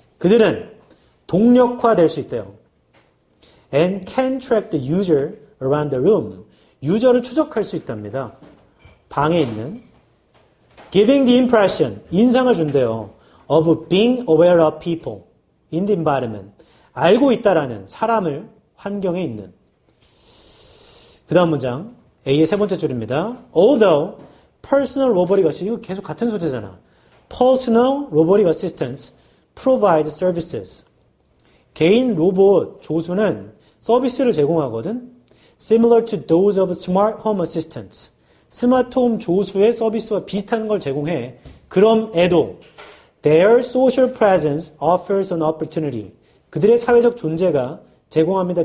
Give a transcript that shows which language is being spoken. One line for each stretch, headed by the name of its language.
Korean: 그들은 동력화될 수 있대요.
English: And can track the user around the room.
Korean: 유저를 추적할 수 있답니다. 방에 있는.
English: Giving the impression.
Korean: 인상을 준대요.
English: Of being aware of people in the environment.
Korean: 알고 있다라는 사람을 환경에 있는. 그 다음 문장. A의 세 번째 줄입니다.
English: Although personal robotic assistance,
Korean: 이거 계속 같은 소재잖아.
English: Personal robotic assistance provide services.
Korean: 개인 로봇 조수는 서비스를 제공하거든.
English: Similar to those of smart home assistants.
Korean: 스마트홈 조수의 서비스와 비슷한 걸 제공해. 그럼에도
English: their social presence offers an opportunity.
Korean: 그들의 사회적 존재가 제공합니다.